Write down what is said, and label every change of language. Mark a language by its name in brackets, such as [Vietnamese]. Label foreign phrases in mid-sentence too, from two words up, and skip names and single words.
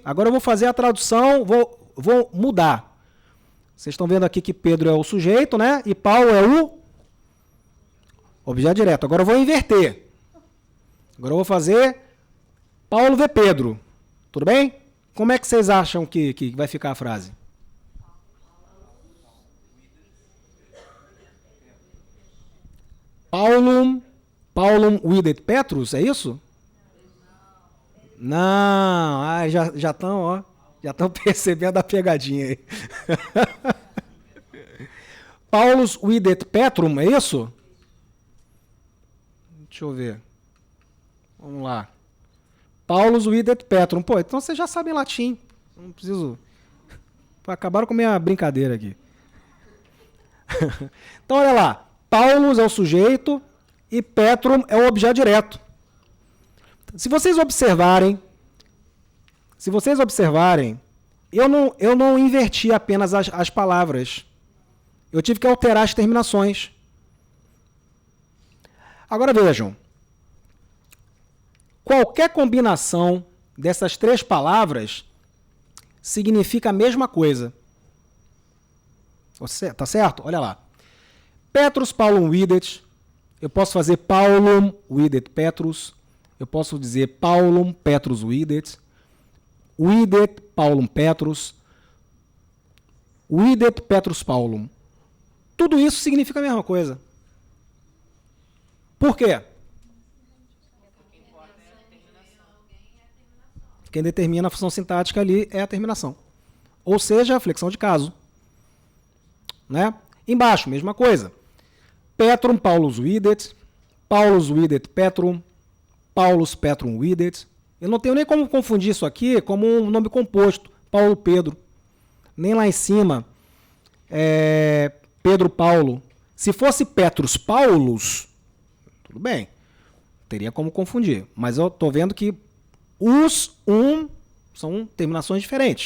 [Portuguese] Agora eu vou fazer a tradução, vou mudar. Vocês estão vendo aqui que Pedro é o sujeito, né? E Paulo é o objeto direto. Agora eu vou inverter. Agora eu vou fazer Paulo vê Pedro. Tudo bem? Como é que vocês acham que vai ficar a frase? [Latin] Paulum videt Petrus, [Portuguese] é isso? Não, já estão percebendo a pegadinha aí. [Latin] Paulus videt Petrum, [Portuguese] é isso? Deixa eu ver. Vamos lá. [Latin] Paulus videt Petrum. [Portuguese] Pô, então vocês já sabem latim. Não preciso... Acabaram com a minha brincadeira aqui. Então, olha lá. Paulus é o sujeito e Petrum é o objeto direto. Se vocês observarem, eu não inverti apenas as palavras. Eu tive que alterar as terminações. Agora vejam. Qualquer combinação dessas três palavras significa a mesma coisa. Tá certo? Olha lá. [Latin] Petrus Paulum videt. [Portuguese] Eu posso fazer [Latin] Paulum videt Petrus. [Portuguese] Eu posso dizer [Latin] Paulum Petrus videt. Videt Paulum Petrus. Videt Petrus Paulum. [Portuguese] Tudo isso significa a mesma coisa. Por quê? Quem determina a função sintática ali é a terminação. Ou seja, a flexão de caso. Né? Embaixo, mesma coisa. [Latin] Petrum Paulus videt. Paulus videt Petrum. Paulus Petrum videt. [Portuguese] Eu não tenho nem como confundir isso aqui como um nome composto. Paulo Pedro. Nem lá em cima. Pedro Paulo. Se fosse Petrus Paulus, tudo bem. Teria como confundir. Mas eu estou vendo que são terminações diferentes.